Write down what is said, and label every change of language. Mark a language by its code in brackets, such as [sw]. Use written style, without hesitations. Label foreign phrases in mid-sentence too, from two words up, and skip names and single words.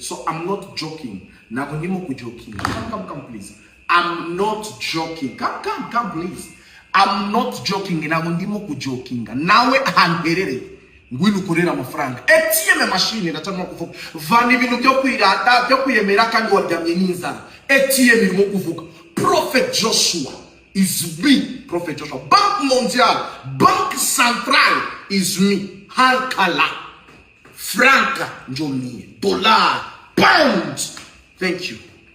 [en] So I'm not joking. [rw] Ntabwo ndimo kujoking. [en] Come please. I'm not joking. Come please. I'm not joking. [rw] Ntabwo ndimo kujokinga. Nawe ahanterere ngwino ukorera amafaranga. [en] ATM machine [rw] natama kuvuga. Vana ibintu byo kwirata byo kwiyemera kandi waryamye n'inzara. ATM irimo kuvuga. [en] Prophet Joshua is me. Prophet Joshua. Banque Mondiale, Banque Centrale is me. Hankala, Franca, Johnny, Dollar, Pound. Thank you.